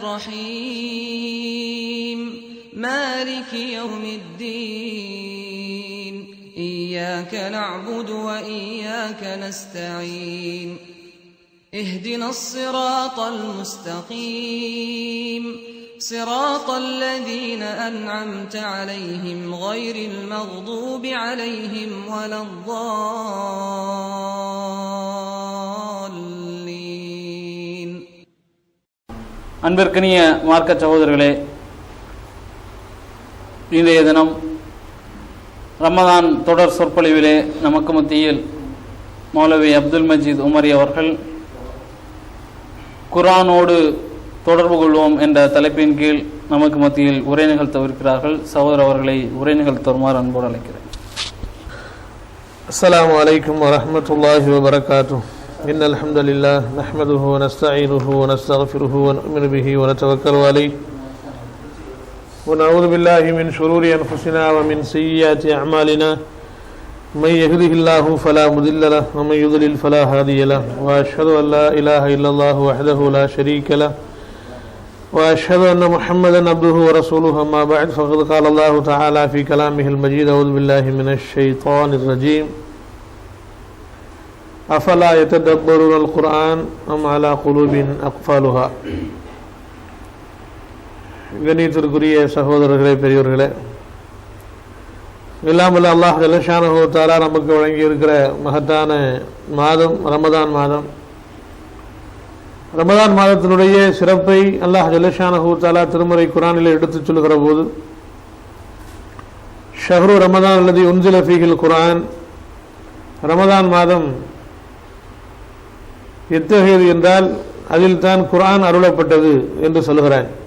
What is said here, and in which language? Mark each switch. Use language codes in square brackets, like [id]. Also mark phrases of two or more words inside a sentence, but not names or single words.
[ar] الرحيم مالك يوم الدين إياك نعبد وإياك نستعين اهدنا الصراط المستقيم صراط الذين أنعمت عليهم غير المغضوب عليهم ولا الضالين. [ta] அன்பிற்கினிய மார்க்க சகோதரர்களே, இன்றைய தினம் ரமதான் தொடர் சொற்பொழிவிலே நமக்கு மத்தியில் மௌலவி அப்துல் மஜீத் உமரி அவர்கள் குர்ஆனோடு தொடர்பு கொள்வோம் என்ற தலைப்பின் கீழ் நமக்கு மத்தியில் உரை நிகழ்த்தவிருக்கிறார்கள். சகோதரர் அவர்களை உரை நிகழ்த்துமாறு அன்போடு அழைக்கிறேன். [ar] السلام عليكم ورحمة الله وبركاته. إن الحمد لله نحمده ونستعينه ونستغفره ونؤمن به ونتوكل عليه ونعوذ بالله من شرور أنفسنا ومن سيئات أعمالنا من يهده الله فلا مضل له ومن يضلل فلا هادي له واشهد ان لا اله الا الله وحده لا شريك له واشهد ان محمدا عبده ورسوله. اما بعد فقد قال الله تعالى في كلامه المجيد اعوذ بالله من الشيطان الرجيم افلا يتدبرون القرآن ام على قلوب اقفالها. [ta] கண்ணியத்திற்குரிய சகோதரர்களே, பெரியவர்களே, இல்லாமல் அல்லாஹ் [ar] جل شأنه وتعالى [ta] நமக்கு வழங்கி இருக்கிற மகத்தான மாதம் ரமதான் மாதம். ரமதான் மாதத்தினுடைய சிறப்பை அல்லாஹ் [ar] جل شأنه وتعالى [ta] திருமறை குர்ஆனில் எடுத்துச் சொல்கிற போது, [ar] شهر رمضان الذي أنزل فيه القرآن, [ta] ரமதான் மாதம் எத்தகையது என்றால் அதில் தான் குர்ஆன் அருளப்பட்டது என்று சொல்கிறான்.